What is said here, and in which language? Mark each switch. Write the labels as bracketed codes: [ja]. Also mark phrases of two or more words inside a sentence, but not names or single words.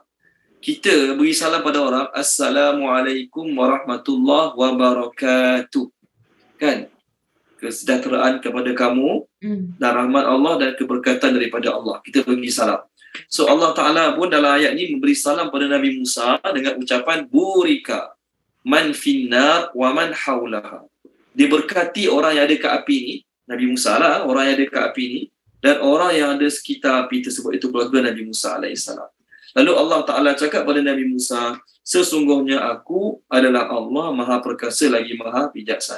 [ms] Kita beri salam pada orang, [ar] السلام عليكم ورحمة الله وبركاته. [ms] Kan? Kesejahteraan kepada kamu dan rahmat Allah dan keberkatan daripada Allah. Kita bagi salam. So Allah Ta'ala pun dalam ayat ni memberi salam pada Nabi Musa dengan ucapan burika. [ar] من في النار ومن حولها. [ms] Diberkati orang yang ada kat api ni, Nabi Musa lah, orang yang ada kat api ni, dan orang yang ada sekitar api tersebut, itu keluarga Nabi Musa AS. Lalu Allah Ta'ala cakap pada Nabi Musa, sesungguhnya aku adalah Allah Maha Perkasa lagi Maha Bijaksana.